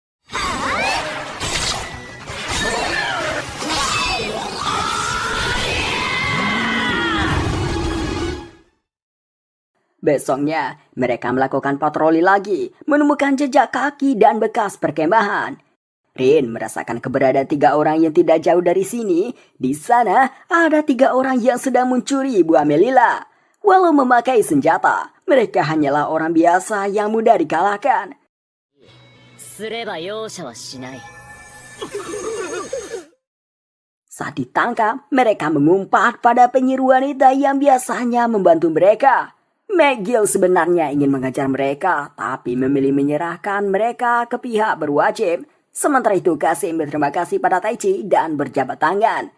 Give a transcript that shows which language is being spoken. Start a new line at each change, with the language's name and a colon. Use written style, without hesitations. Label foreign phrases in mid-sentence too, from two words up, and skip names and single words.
Indonesian: Besoknya, mereka melakukan patroli lagi, menemukan jejak kaki dan bekas perkemahan. Rin merasakan keberadaan 3 orang yang tidak jauh dari sini. Di sana ada 3 orang yang sedang mencuri buah Melilla. Walau memakai senjata, mereka hanyalah orang biasa yang mudah dikalahkan.
Japanese: すれば容赦はしない。
Indonesian: Saat ditangkap, mereka mengumpat pada penyihir wanita yang biasanya membantu mereka. McGill sebenarnya ingin mengajar mereka, tapi memilih menyerahkan mereka ke pihak berwajib. Sementara itu, Kasim berterima kasih pada Taichi dan berjabat tangan.